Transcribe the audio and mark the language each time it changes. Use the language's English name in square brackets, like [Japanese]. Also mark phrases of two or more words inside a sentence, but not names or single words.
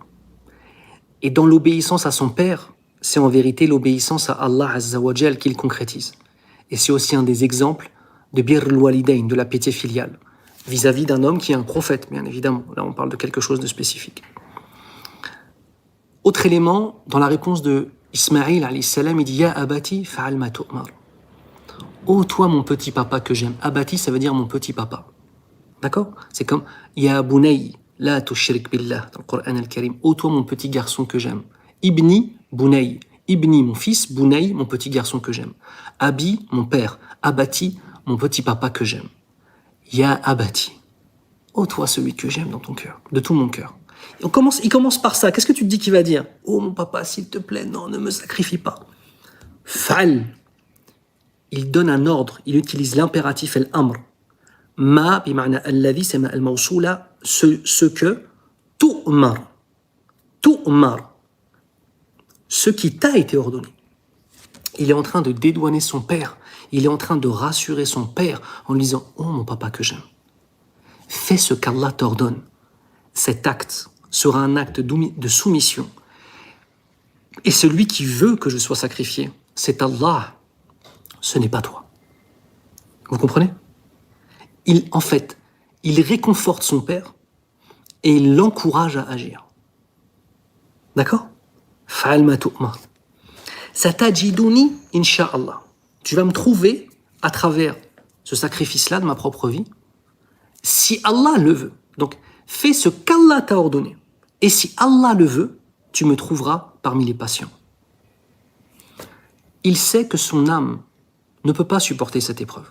[French] Et dans l'obéissance à son père, c'est en vérité l'obéissance à [Arabic] الله عز وجل [French] qu'il concrétise. Et c'est aussi un des exemples de [Arabic] بر الوالدين, [French] de la piété filiale, vis-à-vis d'un homme qui est un prophète, bien évidemment. Là, on parle de quelque chose de spécifique. Autre élément, dans la réponse de Ismaïl [Arabic] عليه السلام, [French] il dit « [Arabic] يا أبت افعل ما تؤمر [French] » Oh, toi, mon petit papa que j'aime. Abati, ça veut dire mon petit papa. D'accord? C'est comme [Arabic] يا بني لا تشرك بالله, [French] dans le Coran al-Karim. Oh, toi, mon petit garçon que j'aime. [Arabic] ابني، بني. ابني, [French] mon fils. Bunay, mon petit garçon que j'aime. Abi, mon père. Abati, mon petit papa que j'aime. [Arabic] يا أبت. [French] Oh, toi, celui que j'aime dans ton cœur, de tout mon cœur. Il commence par ça. Qu'est-ce que tu te dis qu'il va dire? Oh, mon papa, s'il te plaît, non, ne me sacrifie pas. Fa'al. Il donne un ordre, il utilise l'impératif al-amr. [Arabic] ما، بمعنى الذي, [French] c'est [Arabic] ما الموصولة, [French] ce que, tu'mar. Tu'mar. Ce qui t'a été ordonné. Il est en train de dédouaner son père. Il est en train de rassurer son père en lui disant « Oh, mon papa que j'aime, fais ce qu'Allah t'ordonne. » Cet acte sera un acte de soumission Et celui qui veut que je sois sacrifié, c'est Allah, ce n'est pas toi. Vous comprenez? En fait, il réconforte son père et il l'encourage à agir. D'accord? [Arabic] افعل ما تؤمر. ستجدني إن شاء الله. [French] Tu vas me trouver à travers ce sacrifice-là de ma propre vie, si Allah le veut. Donc, fais ce qu'Allah t'a ordonné. Et si Allah le veut, tu me trouveras parmi les patients. Il sait que son âme ne peut pas supporter cette épreuve.